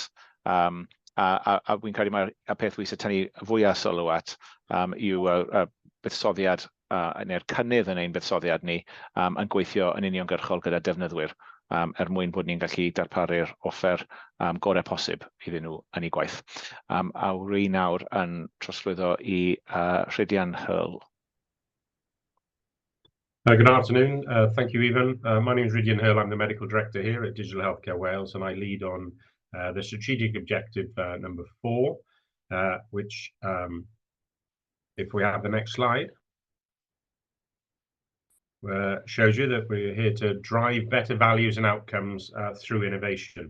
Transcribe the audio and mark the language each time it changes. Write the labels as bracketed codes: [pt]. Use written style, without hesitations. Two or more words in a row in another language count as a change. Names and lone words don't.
[cy] A wy'n credu mae'r peth wys y tynnu fwyaf sylw at yw y buddsoddiad neu'r cynnydd yn ein buddsoddiad ni yn gweithio yn uniongyrchol gyda defnyddwyr mwyn bod ni'n gallu darparu'r offer gorau posib iddyn nhw yn eu gwaith. A wi nawr yn trosglwyddo i Rhydian Hurl. [en] Good afternoon. Thank you, Evan. My name is Rhydian Hurl. I'm the Medical Director here at Digital Healthcare Wales, and I lead on the strategic objective number 4, which, if we have the next slide, shows you that we're here to drive better values and outcomes through innovation.